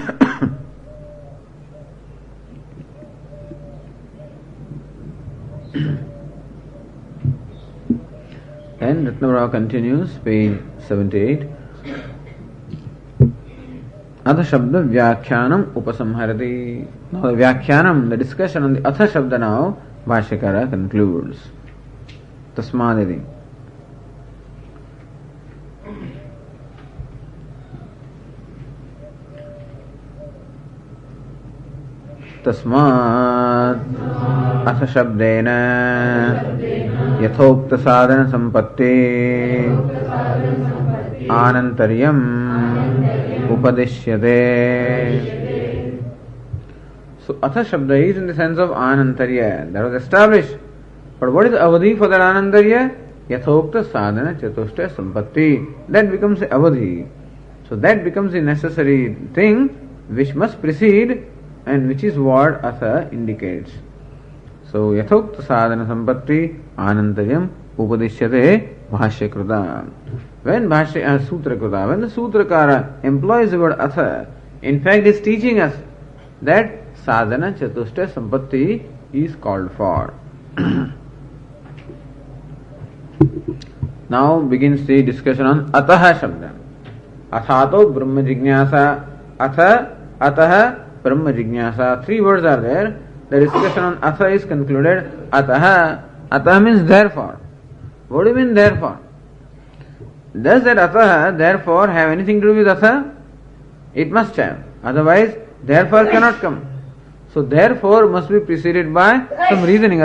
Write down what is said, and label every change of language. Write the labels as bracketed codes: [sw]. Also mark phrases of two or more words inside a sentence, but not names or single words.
[en] And Ratnavara continues, page 78. [sa] अथ शब्द व्याख्यानम् उपसंहरति. [en] Now the Vyakhyanam, the discussion on the [sa] अथ शब्द [en] now, Bhashyakara concludes. [sa] Tasmadidi. तस्मात् अथ शब्देन यथोक्त साधन सम्पत्ति आनन्तर्यम् उपदिश्यते. [en] So [sa] अथ शब्द [en] is in the sense of anantarya, that was established. But what is avadhi for that anantarya? [sa] यथोक्त साधन चतुष्ट सम्पत्ति. [en] That becomes the avadhi. So that becomes the necessary thing which must precede and which is what atha indicates. [sa] So यथोक्त साधन सम्पत्ति आनन्तर्यम् उपदिश्यते भाष्यकृता. [en] When [sa] भाष्य सूत्र कृत, [en] when the sutrakara employs the word atha, in fact is teaching us that [sa] साधन चतुष्ट सम्पत्ति [en] is called for. Now begins the discussion on [sa] अतः शब्द. अथातो ब्रह्म जिज्ञासा। अतः ब्रह्म जिज्ञासा. [en] 3 words are there. The discussion on atha is concluded. Ataha means therefore. What do you mean therefore? Does that ataha therefore have anything to do with atha? It must have. Otherwise, therefore cannot come. So therefore must be preceded by some reasoning.